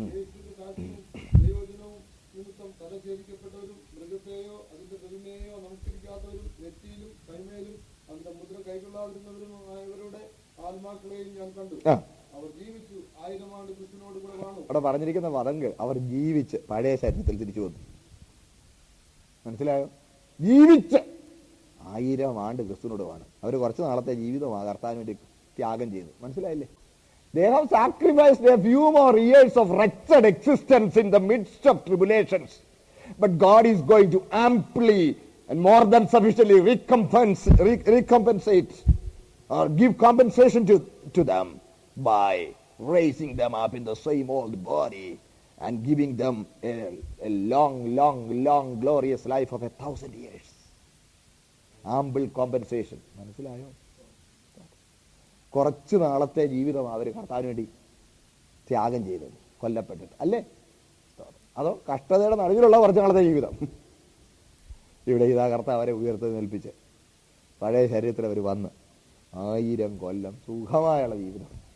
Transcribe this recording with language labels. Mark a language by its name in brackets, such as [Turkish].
[Malayalam] യേശുവിന്റെ സാക്ഷ്യവും ദൈവവചനവും നിമിത്തം തല ഛേദിക്കപ്പെട്ടവരും മൃഗത്തെയോ അതിന്റെ പ്രതിമയെയോ നമസ്കരിക്കാത്തവരും നെറ്റിയിലും കൈമേലും അതിന്റെ മുദ്ര കൈക്കൊള്ളാതിരുന്നവരുമായവരുടെ ആത്മാക്കളെയും ഞാൻ കണ്ടു. അവർ ജീവിച്ചു 1000 ആണ്ട് ക്രിസ്തുവിനോട് കൂടെ കാണും. അവിടെ പറഞ്ഞിരിക്കുന്ന പദങ്ങൾ അവർ ജീവിച്ച് പഴയ ശരീരത്തിൽ തിരിച്ചു വന്നു. മനസ്സിലായോ? ജീവിച്ച് 1000 ആണ്ട് ക്രിസ്തുവിനോട് കാണും. അവർ കുറച്ച് നാളത്തെ ജീവിതമാണ് കർത്താവിന് വേണ്ടി ത്യാഗം ചെയ്തു. മനസ്സിലായില്ലേ? [English] They have sacrificed a few more years of wretched existence in the midst of tribulations. But God is going to amply and more than sufficiently recompensate or give compensation to them by raising them up in the same old body and giving them a long glorious life of 1,000 years. Ample compensation. [Malayalam] മനസ്സിലായോ? കുറച്ച് നാളത്തെ ജീവിതം അവർ കർത്താവിന് വേണ്ടി ത്യാഗം ചെയ്തത്, കൊല്ലപ്പെട്ടിട്ട് അല്ലേ? അതോ കഷ്ടതയുടെ നടുവിലുള്ള കുറച്ച് നാളത്തെ ജീവിതം? ഇവിടെ ഇതാ കർത്താവ് അവരെ ഉയർത്തി നിൽപ്പിച്ച് പഴയ ശരീരത്തിൽ അവർ വന്ന് 1000 കൊല്ലം സുഖമായുള്ള ജീവിതം.